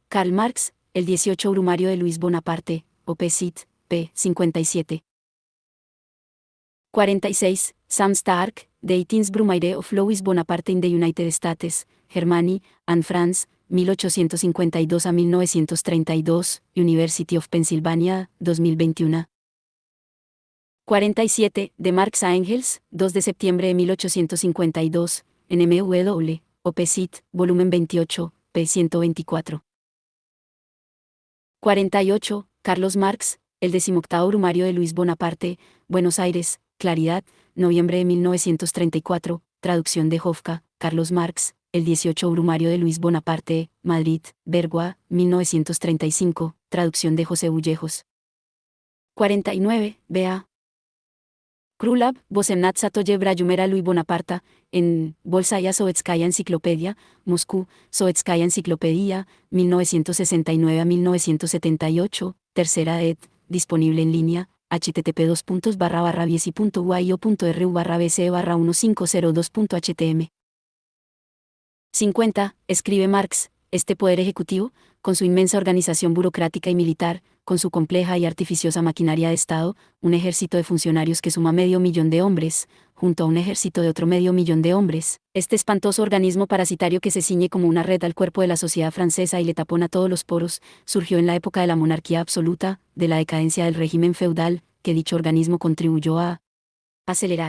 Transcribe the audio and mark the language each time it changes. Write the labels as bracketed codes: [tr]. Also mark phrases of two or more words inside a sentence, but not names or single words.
[es] Karl Marx, el 18 Brumario de Luis Bonaparte, Opcit, p. 57. 46. Sam Stark, The 18th Brumaire of Louis Bonaparte in the United States, Germany, and France, 1852 a 1932, University of Pennsylvania, 2021. 47, de Marx a Engels, 2 de septiembre de 1852, NMW, Opcit, volumen 28, p. 124. 48, Carlos Marx, el 18º Brumario de Luis Bonaparte, Buenos Aires, Claridad, noviembre de 1934, traducción de Hofka, Carlos Marx, el 18 Brumario de Luis Bonaparte, Madrid, Bergua, 1935, traducción de José Bullejos. 49, B.A. Krulab, Bosemnat Satoye Brayumera Luis Bonaparte, en Bolsaya Sovetskaya Enciclopedia, Moscú, Sovetskaya Enciclopedia, 1969 a 1978, tercera ed., disponible en línea, http://biesi.uio.ru/bce/1502.htm. 50. Escribe Marx, este poder ejecutivo, con su inmensa organización burocrática y militar, con su compleja y artificiosa maquinaria de Estado, un ejército de funcionarios que suma 500.000 de hombres, junto a un ejército de otro 500.000 de hombres, este espantoso organismo parasitario que se ciñe como una red al cuerpo de la sociedad francesa y le tapona todos los poros, surgió en la época de la monarquía absoluta, de la decadencia del régimen feudal, que dicho organismo contribuyó a acelerar.